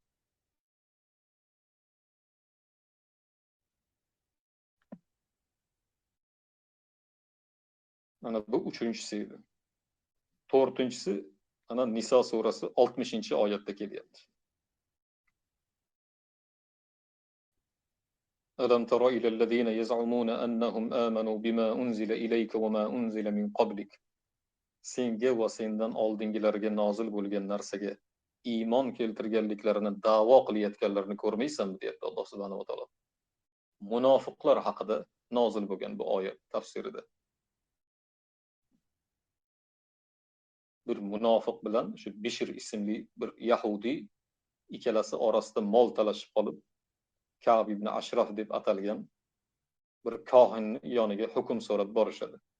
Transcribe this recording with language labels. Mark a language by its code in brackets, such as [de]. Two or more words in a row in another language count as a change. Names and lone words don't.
[uz] Mana bu uchinchisi edi. To'rtinchisi ana Niso surasi 60-oyatda kelyapti. [ar] ألم تر إلى الذين يزعمون أنهم آمنوا بما أنزل إليك وما أنزل من قبلك. [uz] Senga va sendan oldingilarga nozil bo'lgan narsaga iymon keltirganliklarini da'vo qilayotganlarni ko'rmaysanmi, deyapti Alloh [ar] سبحانه وتعالى. [uz] Munofiqlar haqida nozil bo'lgan bu oyat tafsirida. Bir munofiq bilan shu Bishr ismli bir yahudi ikkalasi orasida mol talashib qolib, Ka'b ibn Ashraf deb atalgan bir kohin yoniga hukm so'rab borishadi.